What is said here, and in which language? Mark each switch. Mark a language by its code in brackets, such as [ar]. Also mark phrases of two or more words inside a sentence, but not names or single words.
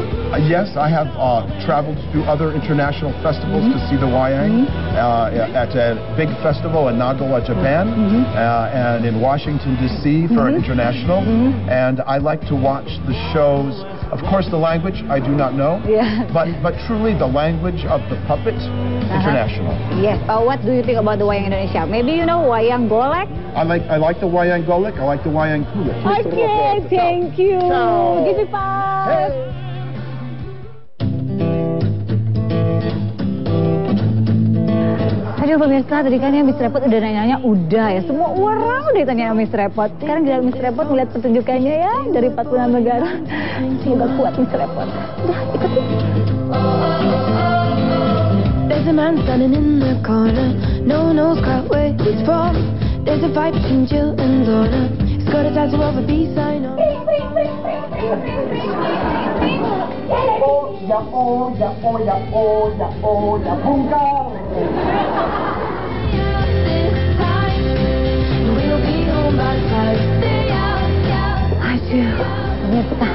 [en] Yes, I have traveled to other international festivals to see the wayang at a big festival in Nagawa, Japan, and in Washington, D.C. for international. And I like to watch the shows. Of course, the language I do not know, but truly the language of the puppet, international. Yes. What do you think about the wayang Indonesia? Maybe you know wayang golek? I like the wayang golek. I like the wayang kulit. Okay, thank you. Ciao. Give me five. [id] Aduh pemirsa, tadi kan ya Miss Repot udah nanya-nanya, udah ya. Semua orang udah ditanya sama Miss Repot. Sekarang gila Miss Repot ngeliat pertunjukannya ya dari 46 negara. Semoga kuat Miss Repot. Udah, ikut yuk. [en] There's a man standing in the corner. No one knows quite where he's from. There's a fight between Jill and Donna. He's got a tattoo of a peace sign on. [id] Aduh, pemirsa.